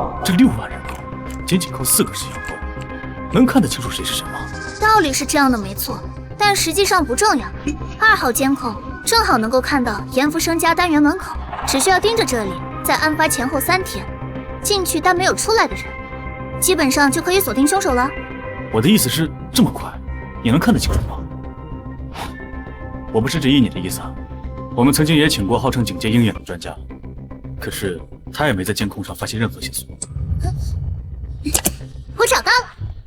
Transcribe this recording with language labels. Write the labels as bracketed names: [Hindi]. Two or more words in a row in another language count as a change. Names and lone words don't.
[Chinese] 這6萬人口，僅靠4個攝像頭，能看得清楚誰是誰嗎？道理是這樣的，沒錯，但實際上不重要。2號監控正好能夠看到嚴福生家單元門口，只需要盯着這裡，在案發前後3天，進去但沒有出來的人，基本上就可以鎖定兇手了。我的意思是，這麼快，你能看得清楚嗎？我不是質疑你的意思啊。我們曾經也請過號稱警界鷹眼的專家，可是他也沒在監控上發現任何線索。我找到了。